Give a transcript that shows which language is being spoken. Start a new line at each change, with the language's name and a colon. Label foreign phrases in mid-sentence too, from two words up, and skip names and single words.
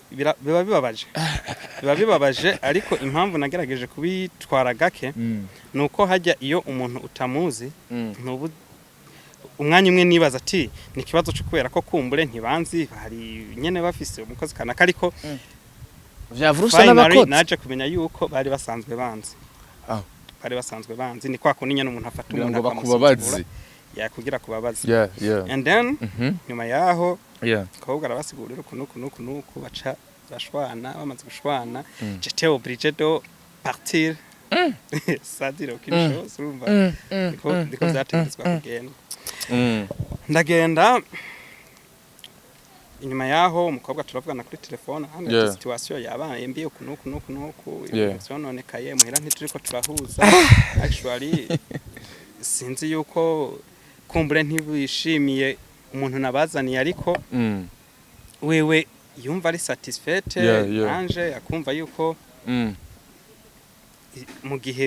Rundi: biba bibabaje ariko impamvu nagerageje kubitwara gake nuko hajya iyo umuntu utamuzi ntubu umwanya umwe nibaza ati ni kibazo cyo kubera ko kumbure ntibanzi hari nyene bafise umukozi kanaka ariko vyavurusa n'abakozi naje kumenya yuko bari basanzwe banzi bari basanzwe banzi ni kwa kundi nyene umuntu afata umuntu akamubabazi kugira kubabazi yeah.
English: And then
Rundi: nyuma yaho kobwa arabasigurira nuko baca bashwana bamaze gushwana
French: j'étais obligé de partir ça dire aucune chose
Rundi: urumva ndiko byategetswe kugenda ndagenda inyuma yaho umukobwa turavugana kuri telefone hano situation yabaye mbi nuko byononekaye muhira ntituriko turahuza actually sinzi yuko kumbure ntibishimiye umuntu nabazaniye ariko wewe yumva ari satisfaite nanje akumva yuko mu gihe